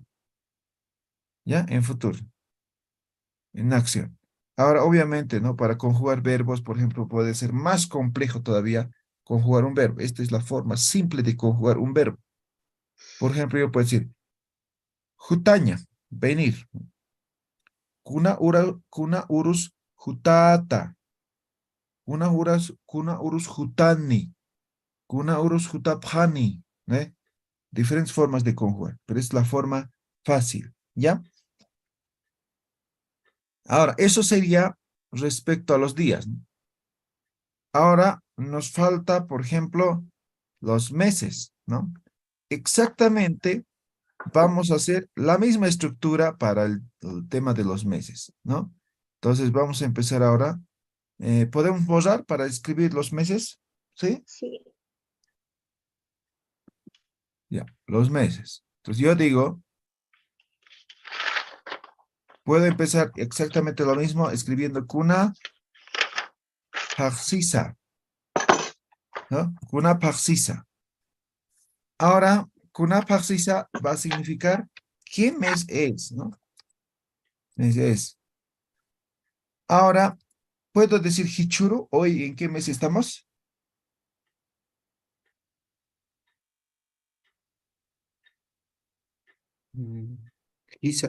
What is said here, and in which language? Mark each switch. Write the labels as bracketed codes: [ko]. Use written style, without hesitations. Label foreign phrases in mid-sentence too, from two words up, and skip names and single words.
[es] ¿Ya? En futuro. En acción. Ahora, obviamente, ¿no? Para conjugar verbos, por ejemplo, puede ser más complejo todavía conjugar un verbo. Esta es la forma simple de conjugar un verbo. Por ejemplo, yo puedo decir, jutaña, venir. [ay] Kuna urus jutata. Kuna urus jutani. Kuna urus jutapjani. [es] ¿Eh? Diferentes formas de conjugar, pero es la forma fácil, ¿ya? Ahora, eso sería respecto a los días, ¿no? Ahora nos falta, por ejemplo, los meses, ¿no? Exactamente vamos a hacer la misma estructura para el tema de los meses, ¿no? Entonces vamos a empezar ahora. ¿Podemos borrar para escribir los meses? ¿Sí? sí, Ya, los meses. Entonces yo digo, puedo empezar exactamente lo mismo escribiendo [ay] kuna paxisa, [es] ¿no? [ay] Kuna paxisa. [es] Ahora, [ay] kuna paxisa [es] va a significar ¿Qué mes es, no? Mes es. Ahora, ¿puedo decir Hichuru? ¿Hoy en qué mes estamos? [ay] Hisa.